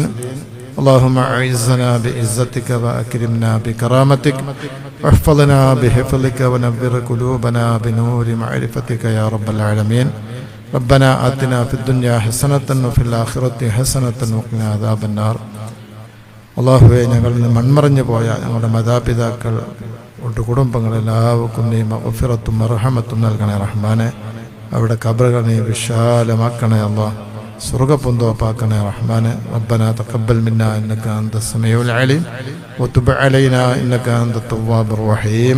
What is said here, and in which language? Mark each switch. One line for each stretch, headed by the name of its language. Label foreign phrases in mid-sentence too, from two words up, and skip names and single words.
Arabic: اللهم أعزنا بعزتك وأكرمنا بكرامتك واحفظنا بحفظك ونبر قلوبنا بنور معرفتك يا رب العالمين. ربنا آتنا في الدنيا حسنة وفي الآخرة حسنة وقنا عذاب النار.
Malayalam: അള്ളാഹുവെ, ഞങ്ങളിൽ നിന്ന് മൺമറഞ്ഞു പോയ ഞങ്ങളുടെ മാതാപിതാക്കൾ കുടുംബങ്ങളെല്ലാവർക്കും നീ മഗ്ഫിറത്തും മർഹമത്തും നൽകണേ റഹ്മാനെ. അവിടെ ഖബറുകൾ നീ വിശാലമാക്കണേ അല്ലാഹ്. സ്വർഗ്ഗപൂന്തോപ്പാക്കണേ റഹ്മാനെ.
Arabic: ربنا تقبل منا إنك أنت السميع العليم وتب علينا إنك أنت التواب الرحيم.